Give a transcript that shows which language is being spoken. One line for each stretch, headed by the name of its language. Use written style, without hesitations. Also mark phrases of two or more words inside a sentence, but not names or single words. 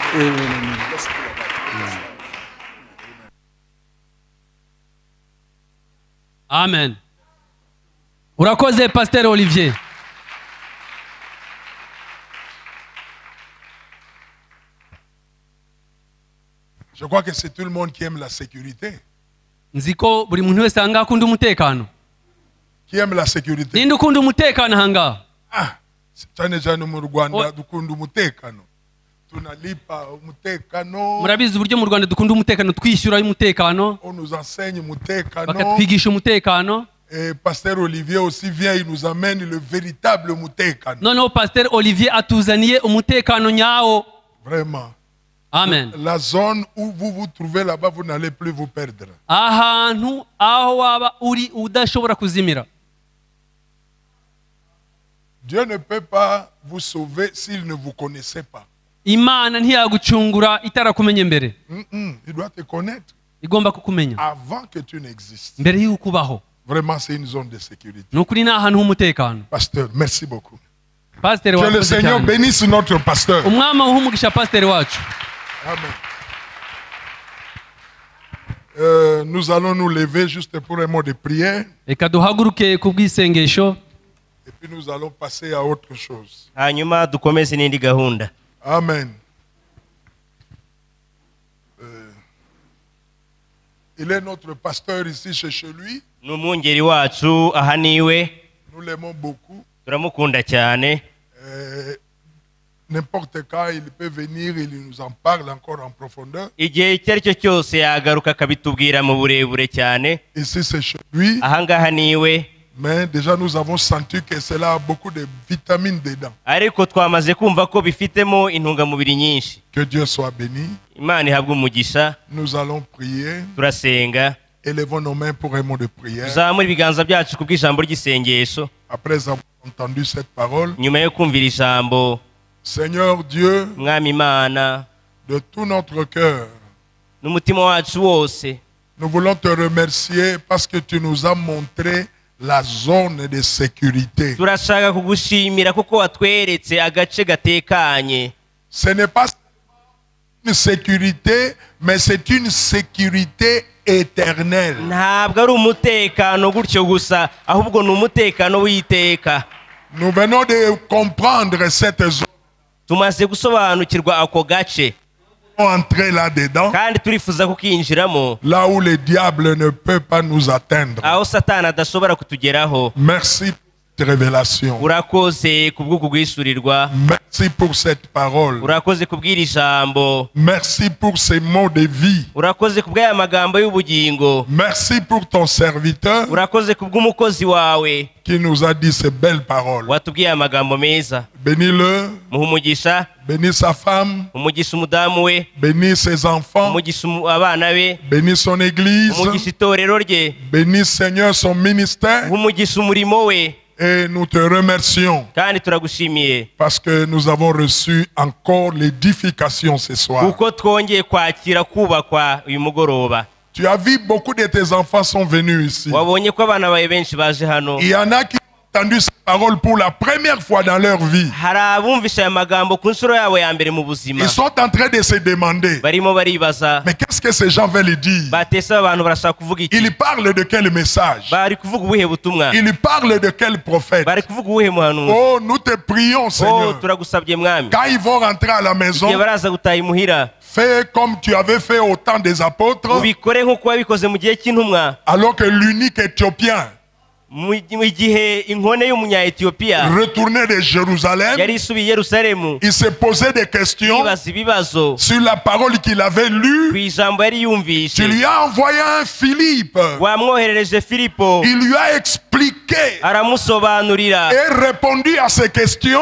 Kinyarwanda: Amen. Urakoze Pasteur Olivier.
French: Je crois que c'est tout le monde qui aime la sécurité.
Kinyarwanda: Nziko buri muntu wese anga akunda umutekano.
French: Qui aime la sécurité?
Kinyarwanda: Ninde ukunda umutekano hanga? Cyane cyane mu Rwanda dukunda umutekano.
Swahili: Tunalipa umutekano.
Kinyarwanda: Murabizi uburyo mu Rwanda dukunda umutekano, twishyura umutekano.
French: On nous enseigne umutekano.
Kinyarwanda: Bakatwigisha umutekano.
French: Et Pasteur Olivier aussi vient, il nous amène le véritable umutekano.
Kinyarwanda: Non, Pasteur Olivier atuzaniye umutekano nyawo.
French: Vraiment. Amen. La zone où vous vous trouvez là-bas, vous n'allez plus vous perdre.
Kinyarwanda: Ahantu aho waba uri udashobora kuzimira.
French: Dieu ne peut pas vous sauver s'il ne vous connaissait pas.
Kinyarwanda: Imana ntiyagucungura itarakumenye mbere.
French: Il doit te connaître.
Kinyarwanda: Igomba kukumenya.
French: Avant que tu n'existes.
Kinyarwanda: Mbere y'ukubaho.
French: Vraiment, c'est une zone de sécurité.
Kinyarwanda: Nukuri na ahantu h'umutekano.
French: Pasteur, merci beaucoup. Pasteur, que le Seigneur bénisse notre pasteur.
Kinyarwanda: Umwami uhumugisha pasteur wacu. Amen.
French: Nous allons nous lever juste pour un mot de prière.
Kinyarwanda: Eka duhaguruke kubwisengesho.
French: Et puis nous allons passer à autre chose.
Kinyarwanda: Hanyuma dukomeze n'indi gahunda. Amen.
French: Il est notre pasteur ici chez lui.
Kinyarwanda: N'umwungeri wacu aha niwe.
French: Nous l'aimons beaucoup.
Kinyarwanda: Turamukunda cyane.
French: N'importe quand il peut venir, il nous en parle encore en profondeur.
Kinyarwanda: Igihe icyo ari cyo cyose yagaruka akabitubwira mu burebure cyane.
French: Ici c'est chez lui.
Kinyarwanda: Aha ngaha niwe.
French: Mais déjà nous avons senti que cela a beaucoup de vitamines dedans.
Kinyarwanda: Ariko twamaze kumva ko bifitemo intungamubiri nyinshi.
French: Que Dieu soit béni.
Kinyarwanda: Imana ihabwe umugisha.
French: Nous allons prier.
Kinyarwanda: Turasenga.
French: Élevons nos mains pour un mot de prière.
Kinyarwanda: Tuzamure ibiganza byacu kubw'ijambo ry'isengesho.
French: Après avoir entendu cette parole.
Kinyarwanda: Nyuma yo kumvira ijambo.
French: Seigneur Dieu,
Kinyarwanda: Mwami Imana,
French: de tout notre cœur,
Kinyarwanda: n'umutima wacu wose,
French: nous voulons te remercier parce que tu nous as montré la zone de sécurité.
Kinyarwanda: Turashaka kugushimira kuko watweretse agace gatekanye.
French: Ce n'est pas une sécurité, mais c'est une sécurité éternelle.
Kinyarwanda: Ntabwo ari umutekano gutyo gusa, ahubwo ni umutekano w'iteka.
French: Nous venons de comprendre cette zone.
Kinyarwanda: Tumaze gusobanukirwa ako gace.
French: Entrer là-dedans.
Kinyarwanda: Kandi turifuza kukinjiramo.
French: Là où le diable ne peut pas nous atteindre.
Kinyarwanda: Aho Satani adashobora kutugeraho.
French: Merci pour cette révélation.
Kinyarwanda: Urakoze kubw'ukugwisurirwa.
French: Merci pour cette parole.
Kinyarwanda: Urakoze kubwira ijambo.
French: Merci pour ces mots de vie.
Kinyarwanda: Urakoze kubw'aya magambo y'ubugingo.
French: Merci pour ton serviteur.
Kinyarwanda: Urakoze kubw'umukozi wawe.
French: Qui nous a dit ces belles paroles.
Kinyarwanda: Watubwiye amagambo meza.
French: Bénis-le.
Kinyarwanda: Muhumugisha.
French: Bénis sa femme.
Kinyarwanda: Umugisha umudamu we.
French: Bénis ses enfants.
Kinyarwanda: Umugisha abana be.
French: Bénis son église.
Kinyarwanda: Umugisha itorero rye.
French: Bénis Seigneur son ministère.
Kinyarwanda: Umugisha umurimo we.
French: Et nous te remercions.
Kinyarwanda: Kandi turagushimiye.
French: Parce que nous avons reçu encore l'édification ce soir.
Kinyarwanda: Kuko twongeye kwakira kubakwa uyu mugoroba.
French: Tu as vu beaucoup de tes enfants sont venus ici.
Kinyarwanda: Wabonye ko abana bawe benshi baje hano.
French: Il y en a qui ont entendu ces paroles pour la première fois dans leur vie.
Kinyarwanda: Hari abumvisha aya magambo ku nshuro yabo ya mbere mu buzima.
French: Ils sont en train de se demander.
Kinyarwanda: Barimo baribaza.
French: Mais qu'est-ce que ces gens veulent dire?
Kinyarwanda: Batese abantu barashaka kuvuga iki?
French: Ils parlent de quel message?
Kinyarwanda: Bari kuvuga ubuhe butumwa?
French: Ils parlent de quel prophète?
Kinyarwanda: Bari kuvuga ubuhe muhanuzi?
French: Oh, nous te prions, Seigneur.
Kinyarwanda: Oh, turagusabye mwami.
French: Quand ils vont rentrer à la maison,
Kinyarwanda: igihe baraza gutaha imuhira.
French: Fais comme tu avais fait au temps des apôtres.
Kinyarwanda: Ubikore nk'uko wabikoze mu gihe cy'intumwa.
French: Alors que l'unique Éthiopien retournait de Jérusalem, il se posait des questions sur la parole qu'il avait lue. Tu lui as envoyé un Philippe. Il lui a expliqué et répondu à ses questions.